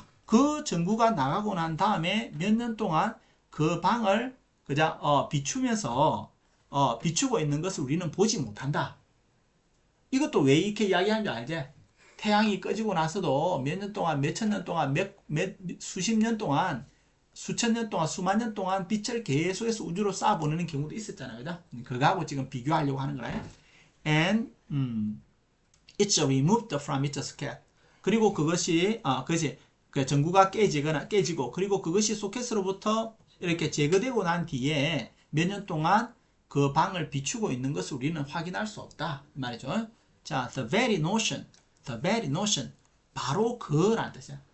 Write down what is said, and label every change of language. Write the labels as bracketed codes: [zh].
[ko] 그 전구가 나가고 난 다음에 몇 년 동안 그 방을 그자 비추면서 비추고 있는 것을 우리는 보지 못한다. 이것도 왜 이렇게 이야기하는 줄 알지? 태양이 꺼지고 나서도 몇 년 동안, 몇 천 년 동안, 수십 년 동안, 수천 년 동안, 수만 년 동안 빛을 계속해서 우주로 쏴 보내는 경우도 있었잖아요. 그죠? 그거하고 지금 비교하려고 하는 거예요. [en] And it's removed from its socket. [ko] 그리고 그것이 그 전구가 깨지고 그리고 그것이 소켓으로부터 이렇게 제거되고 난 뒤에 몇 년 동안 그 방을 비추고 있는 것을 우리는 확인할 수 없다. 말이죠. 자, [en] the very notion, [ko] 바로 그라는 뜻이야.